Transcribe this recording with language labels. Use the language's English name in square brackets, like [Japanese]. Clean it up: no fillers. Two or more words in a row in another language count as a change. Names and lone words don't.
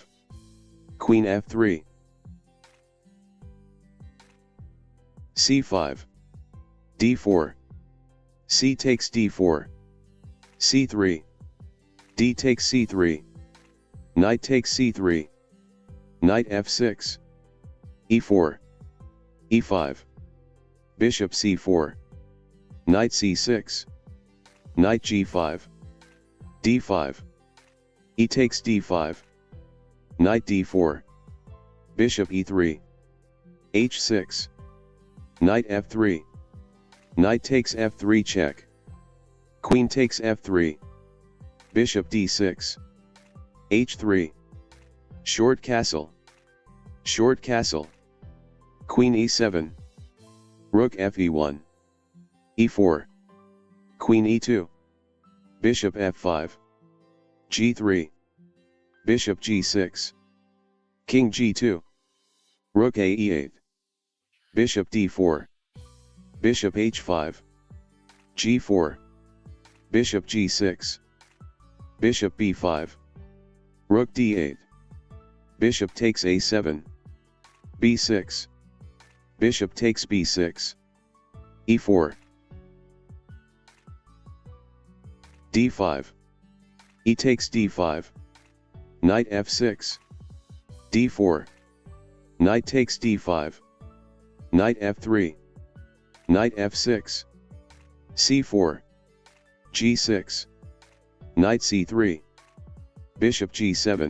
[English] Queen f3. c5. d4. C takes d4. c3. D takes c3. Knight takes c3. Knight f6. e4. e5. Bishop c4. Knight c6. Knight g5. d5. E takes d5. Knight d4. Bishop e3. h6. Knight f3. Knight takes f3 check. Queen takes f3. Bishop d6. h3. Short castle. Short castle. Queen e7. Rook fe1. e4. Queen e2. Bishop f5. g3. Bishop g6. King g2. Rook a e8. Bishop d4. Bishop h5. g4. Bishop g6. Bishop b5. Rook d8. Bishop takes a7. b6. Bishop takes b6. e4. d5. E takes d5. Knight f6. d4. Knight takes d5. Knight f3. Knight f6. c4. g6. Knight c3. Bishop g7.